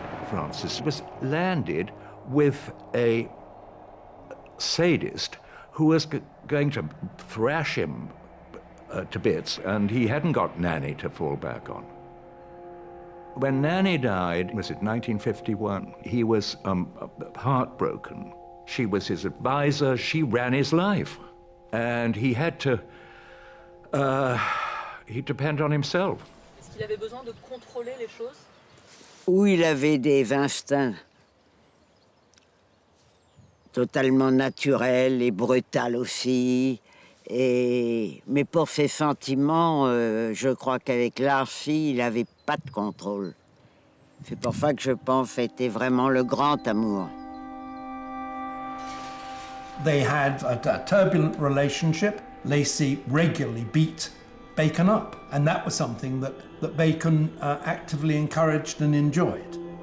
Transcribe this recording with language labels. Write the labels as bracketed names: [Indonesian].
[English] Francis was landed with a sadist who was going to thrash him to bits, and he hadn't got Nanny to fall back on. When Nanny died, was it 1951, he was heartbroken. She was his advisor, she ran his life. And he had to depend on himself. [French] Est-ce qu'il avait besoin de contrôler les choses? Où il avait des instincts totalement naturels et brutals aussi. Mais pour ses sentiments, je crois qu'avec l'Archie, il n'avait pas de contrôle. C'est pour ça que je pense que c'était vraiment le grand amour. [English] They had a turbulent relationship. Lacey regularly beat Bacon up, and that was something that Bacon actively encouraged and enjoyed.